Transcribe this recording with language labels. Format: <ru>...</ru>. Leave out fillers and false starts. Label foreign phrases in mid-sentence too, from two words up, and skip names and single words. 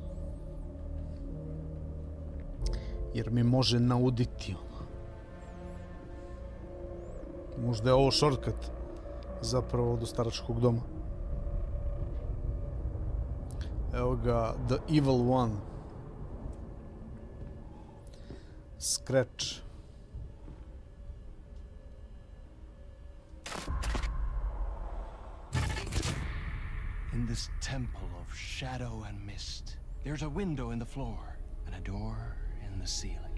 <sr>Jer mi može nauditi. Možda je ovo shortcut zapravo do staračkog doma. Evo ga,</sr> <en>The Evil One. Scratch. In this temple of shadow and mist, there's a window in the floor and a door in the ceiling.</en>